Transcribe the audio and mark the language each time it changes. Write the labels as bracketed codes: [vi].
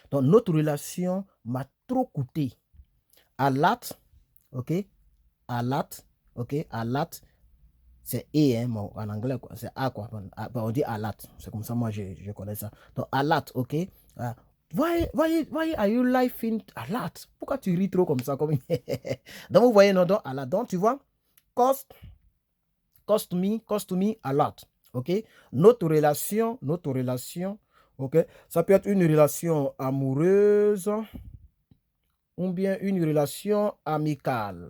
[fr] Donc notre relation m'a trop coûté. [en] A lot, [fr] ok. A lot, ok. A lot, c'est e, hein, bon, en anglais, c'est a quoi. On dit a lot. C'est comme ça, moi je connais ça. Donc a lot, ok. [en] Why are you laughing a lot? [fr] Pourquoi tu ris trop comme ça? Donc vous voyez, non, donc a lot. Donc tu vois, [en] cost me a lot. [fr] Ok, notre relation, ok, ça peut être une relation amoureuse ou bien une relation amicale.